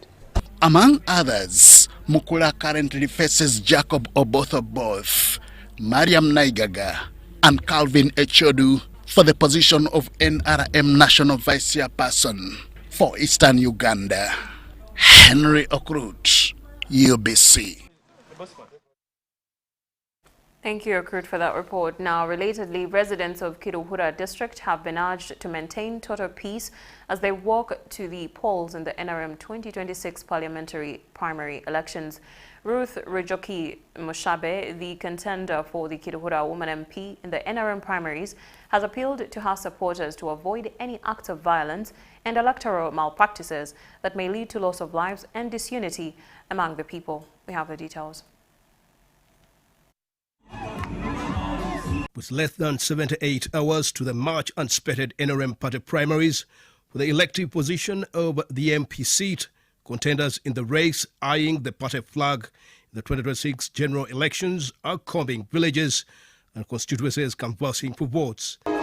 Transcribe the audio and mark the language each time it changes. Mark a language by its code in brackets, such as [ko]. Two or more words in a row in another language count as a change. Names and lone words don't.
[en] Among others, Mukula currently faces Jacob Oboth, Mariam Naigaga, and Calvin Echodu for the position of NRM National Vice Chairperson for Eastern Uganda. Henry Okrut, UBC. Thank you, Okrut, for that report. Now, relatedly, residents of Kiruhura district have been urged to maintain total peace as they walk to the polls in the NRM 2026 parliamentary primary elections. Ruth Rujoki Mushabe, the contender for the Kiruhura Woman MP in the NRM primaries, has appealed to her supporters to avoid any acts of violence and electoral malpractices that may lead to loss of lives and disunity among the people. We have the details. With less than 78 hours to the March unspecified NRM party primaries for the elective position of the MP seat, contenders in the race eyeing the party flag in the 2026 general elections are combing villages and constituencies canvassing for votes.